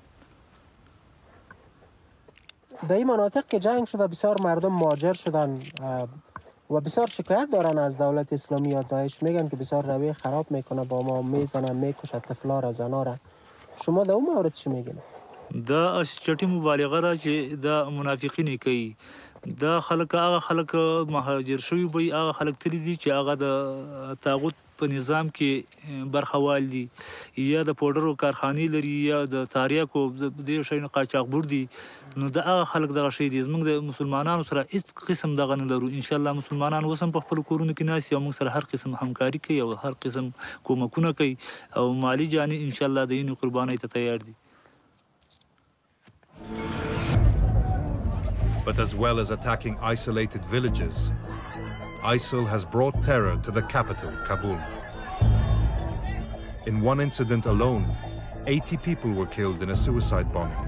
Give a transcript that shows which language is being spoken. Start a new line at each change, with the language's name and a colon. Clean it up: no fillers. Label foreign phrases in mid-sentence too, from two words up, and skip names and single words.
Persian: در این مناطق که جنگ شده بسیار مردم مهاجر شدن و بسیار شکایت دارن از دولت اسلامی یا داعش میگن که بسیار رویه خراب میکنه با ما میزنن میکشه طفلا را زنا را شما در اون مورد چی میگین؟
Pashto: دا اس چټي مبالغه ده چې دا منافقین کوي دا خلک هغه خلک مهاجر شوي وي هغه خلک تللی دي چې هغه د طاغوت په نظام کې برخوال دي یا د پوډرو کارخانې لري یا د تاریاکو د شیانو قاچاقبر دي نو دا هغه خلک دغه شی دي زموږ د مسلمانانو سره هیڅ قسم دغه نه لرو انشاءالله مسلمانان اوس هم په خپلو کورونو کې ناست او موږ سره هر قسم همکاري کوي او هر قسم کومکونه کوي او مالي جاني انشاءالله د یینې قربانۍ ته تیار دي.
English: But as well as attacking isolated villages, ISIL has brought terror to the capital, Kabul. In one incident alone, 80 people were killed in a suicide bombing.